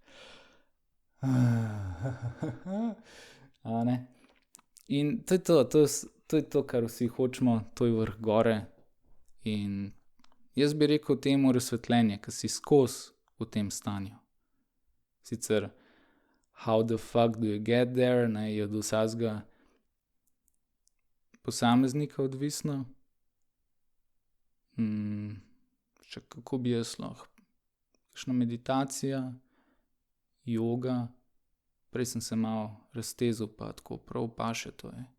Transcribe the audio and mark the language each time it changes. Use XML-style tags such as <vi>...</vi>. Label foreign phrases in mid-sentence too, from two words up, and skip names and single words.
<sl>A ne? In to je to, kar vsi hočemo, to je vrh gore in jaz bi rekel temu razsvetljenje, ker si skozi v tem stanju. Sicer,</sl> <en>how the fuck do you get there,</en> <sl>ne, je od vsakega posameznika odvisno. Še kako bi jaz lahko? Kakšna meditacija, joga, prej sem se malo raztezal, pa tako prav paše to je.</sl>